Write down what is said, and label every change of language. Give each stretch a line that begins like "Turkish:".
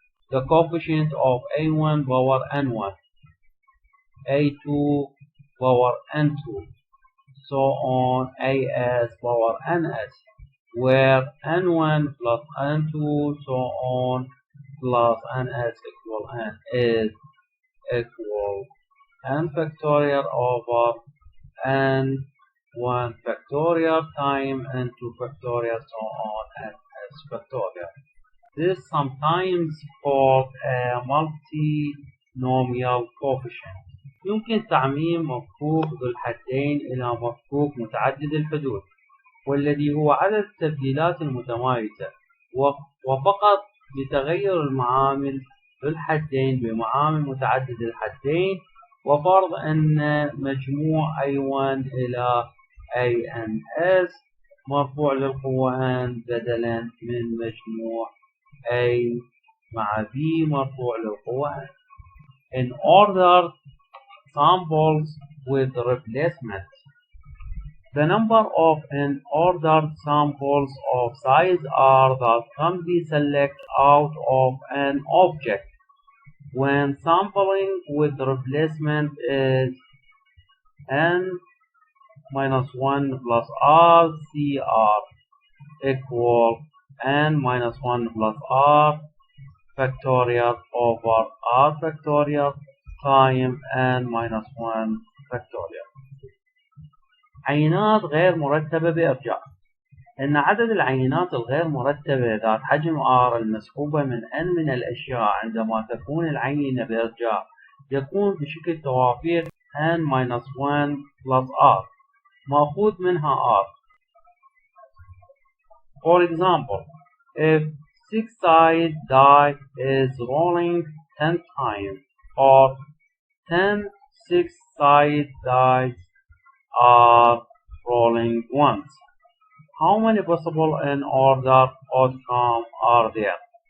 English: The coefficient of a1 power n1, a2 power n2, so on as power ns, where n1 plus n2 so on plus ns equal n is equal n factorial over n1 factorial times n2 factorial so on ns factorial. This is sometimes called a multinomial coefficient.
Arabic: يمكن تعميم مفكوك ذو الحدين إلى مفكوك متعدد الحدود، والذي هو عدد التبديلات المتمايزة، وفقط بتغير المعامل ذو الحدين بمعامل متعدد الحدين، وفرض أن مجموع A1 إلى ANS مرفوع للقوة n بدلا من مجموع A مع B مرفوع للقوة n.
English: In ordered samples with replacement, the number of unordered samples of size r that can be selected out of an object when sampling with replacement is n minus 1 plus r cr equal n minus 1 plus r factorial over r factorial times n minus 1 factorial.
Arabic: عينات غير مرتبة بإرجاء. إن عدد العينات الغير مرتبة ذات حجم r المسحوبة من n من الأشياء عندما تكون العينة بإرجاء يكون بشكل توافيق
English: n minus 1 plus r
Arabic: مأخوذ منها r.
English: For example, if 6-sided die is rolling 10 times or 10 6-sided dice are rolling once, how many possible unordered outcomes are there?